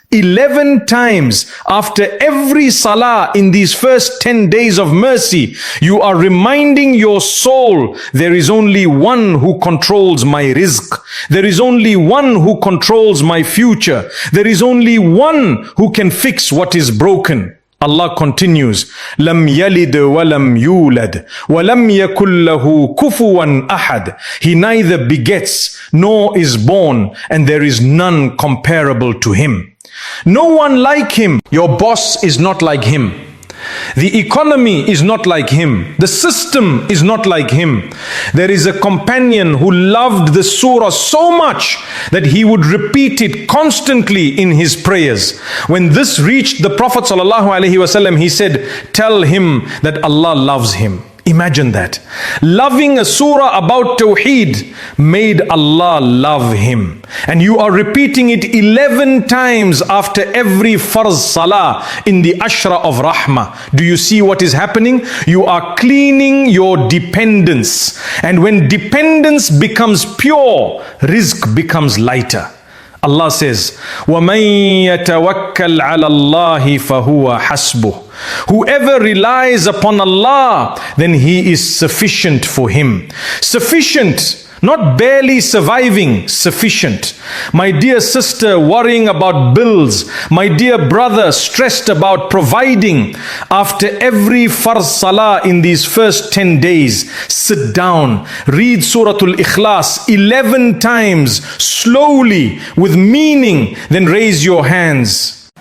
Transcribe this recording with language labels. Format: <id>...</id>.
<en>11 times after every salah in these first 10 days of mercy, you are reminding your soul, there is only one who controls my rizq. There is only one who controls my future. There is only one who can fix what is broken. Allah continues,</en> <ar>لم يلد ولم يولد ولم يكن له كفوا أحد.</ar> <en>He neither begets nor is born, and there is none comparable to him. No one like him. Your boss is not like him. The economy is not like him. The system is not like him. There is a companion who loved the surah so much that he would repeat it constantly in his prayers. When this reached the Prophet ﷺ, he said, tell him that Allah loves him. Imagine that. Loving a surah about Tawheed made Allah love him. And you are repeating it 11 times after every farz salah in the ashra of Rahmah. Do you see what is happening? You are cleaning your dependence. And when dependence becomes pure, rizq becomes lighter. Allah says,</en> <ar>وَمَن يَتَوَكَّلْ عَلَى اللَّهِ فَهُوَ حَسْبُهُ.</ar> <en>Whoever relies upon Allah, then He is sufficient for him. Sufficient. Not barely surviving, sufficient. My dear sister worrying about bills, my dear brother stressed about providing. After every farz salah in these first 10 days, sit down, read Suratul Ikhlas 11 times, slowly, with meaning, then raise your hands.</en>